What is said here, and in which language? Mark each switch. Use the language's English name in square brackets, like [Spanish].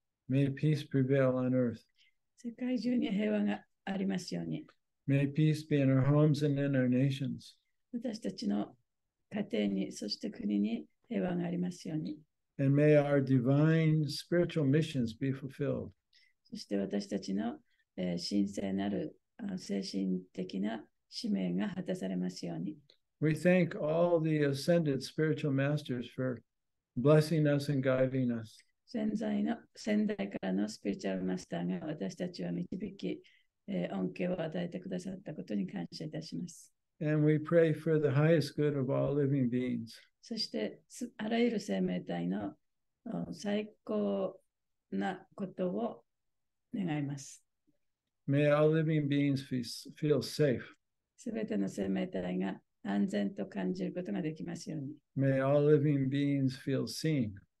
[English] May peace prevail on earth. [Japanese] 世界中に平和がありますように。 [English] May peace be in our homes and in our nations. [Japanese] 私たちの家庭に、そして国に平和がありますように。 [English] And may our divine spiritual missions be fulfilled. [Japanese] そして私たちの、神聖なる精神的な使命が果たされますように。 [English] We thank all the ascended spiritual masters for blessing us and guiding us. [Japanese] 先代からのスピリチュアルマスターが私たちを導き、恩恵を与えてくださったことに感謝いたします。 [English] And we pray for the highest good of all living beings. [Japanese] そしてあらゆる生命体の最高なことを願います。 [English] May all living beings feel safe. [Japanese] すべての生命体が安全と感じることができますように。 [English] May all living beings feel seen.